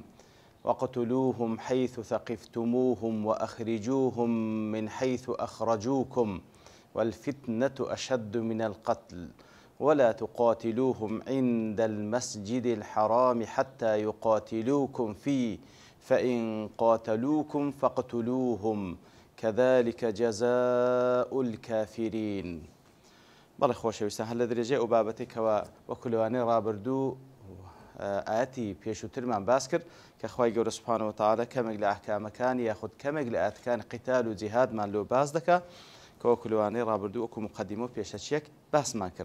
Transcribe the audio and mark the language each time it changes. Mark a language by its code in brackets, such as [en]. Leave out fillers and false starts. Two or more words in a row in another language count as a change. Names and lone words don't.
[ar] وقتلوهم حيث ثقفتموهم وأخرجوهم من حيث أخرجوكم والفتنة أشد من القتل ولا تقاتلوهم عند المسجد الحرام حتى يقاتلوكم فيه فإن قاتلوكم فاقتلوهم كذلك جزاء الكافرين. [ckb] بەڵێ خۆشەویستان هەر لە درێژەی ئەو بابەتێکەوە وەکو لەوانەی ڕابردوو ئاەتی پێشووترمان باس کرد کە خوای گەورە [ar] سوبحانەهو وتەعالا [ckb] کەمێک لە ئەحکامەکانی یاخود کەمێک لە ئاەتەکانی قیتال و جیهادمان لۆ باس دەکات کە وەکو لەوانەی ڕابردوو وەکو مقەدیمە و پێشەچیەک باسمان کرد.